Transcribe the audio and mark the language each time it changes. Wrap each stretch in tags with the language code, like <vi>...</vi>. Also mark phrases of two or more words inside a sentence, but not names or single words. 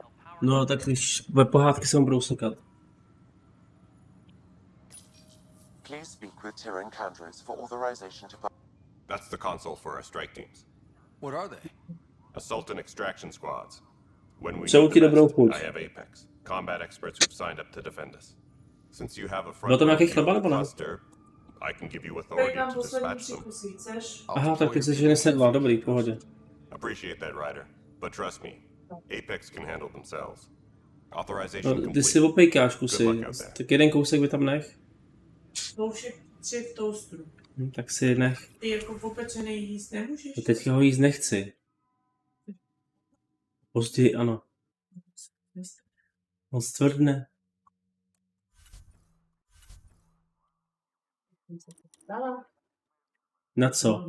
<cs>No, tak když ve pohádky se mu budou sekat.</cs> <en>Please speak with Tyrion Candros for authorization to That's the console for our strike teams. What are they? Assault and extraction squads. When we</en> <cs>Přeju</cs> <en>need</en> <cs>ti</cs> <en>the</en> <cs>dobrou</cs> <en>best,</en> <cs>chuť.</cs> <en>I have Apex, combat experts who've signed up to defend us. Since you have a</en> <cs>Bylo</cs> <en>front</en> <cs>to nějaký</cs> <en>view</en> <cs>chleba</cs> <en>of the</en> <cs>nebo ne?</cs> <en>cluster, I can give you authority to dispatch them.</en> <cs>Aha, tak ty jsi že nesedla, dobrý, v pohodě.</cs> <en>Appreciate that, Ryder. But trust me, Apex can handle themselves. Authorization</en> <cs>No, ty</cs> <en>complete.</en> <cs>si opejkáš</cs> <en>Good</en> <cs>kusy,</cs> <en>luck out there.</en> <cs>tak jeden kousek by tam nech. To už je 3 v toastru. Tak si nech. Ty jako popečený jíst nemůžeš? Teďka ho jíst nechci. Později ano. On stvrdne. Na co?</cs>